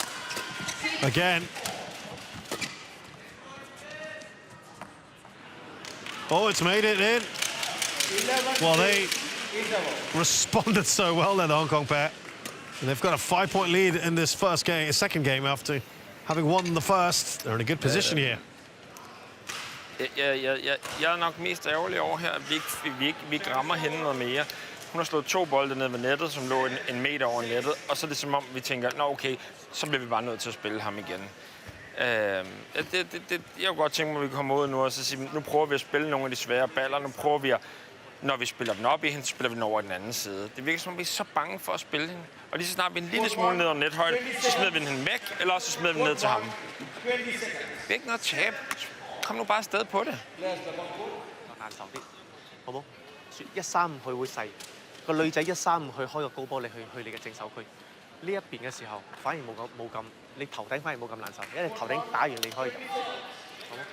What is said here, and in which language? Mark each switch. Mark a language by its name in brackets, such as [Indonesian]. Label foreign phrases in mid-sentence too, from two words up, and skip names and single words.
[English] Again. Oh, it's made it in. Well, they responded so well there, the Hong Kong pair. And they've got a 5-point lead in this second game after having won the first. They're in a good position here. [Danish] Jeg er nok mest ærgerlig over her, at vi ikke rammer hende noget mere. Hun har slået 2 bolde ned ved nettet, som lå en meter over nettet, og så er det som om, vi tænker, nå okay, så bliver vi bare nødt til at spille ham igen. Jeg kunne godt tænke mig, at vi kommer ud nu og så sige, nu prøver vi at spille nogle af de svære baller, nu prøver vi at, når vi spiller den op i hende, så spiller vi den over den anden side. Det virker som om, vi er så bange for at spille hende. Og lige så snart vi er en lille smule ned over nethøjde, så smider vi hende væk, eller også så smider vi ned til ham. Det er ikke noget tab. Kom nu bare afsted på det. [Cantonese] 135 佢會細，個女仔135去開個高波，你去你嘅正手區。呢一邊嘅時候反而冇咁，你頭頂反而冇咁難受，因為你頭頂打完你可以入，好冇？